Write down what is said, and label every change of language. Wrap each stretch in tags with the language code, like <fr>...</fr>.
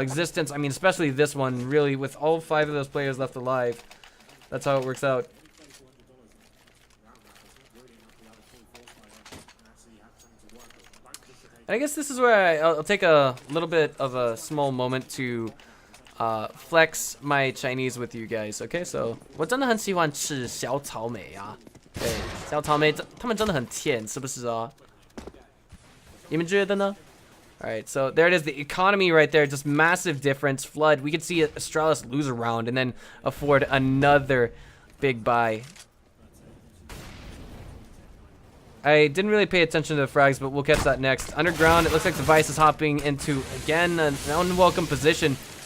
<en>x6tence, I mean, especially this one, really, with all 5 of those players left alive, that's how it works out. And I guess this is where I'll take a little bit of a small moment to flex my Chinese with you guys.</en> <zh>Okay, so 我真的很喜欢吃小草莓啊，对，小草莓它们真的很甜，是不是啊？你们觉得呢？</zh> <en>All right, so there it is, the economy right there, just massive difference. Flood, we could see Astralis lose a round and then afford another big buy. I didn't really pay attention to the frags, but we'll catch that next. Underground, it looks like Device is hopping into, again, an unwelcome position.</en>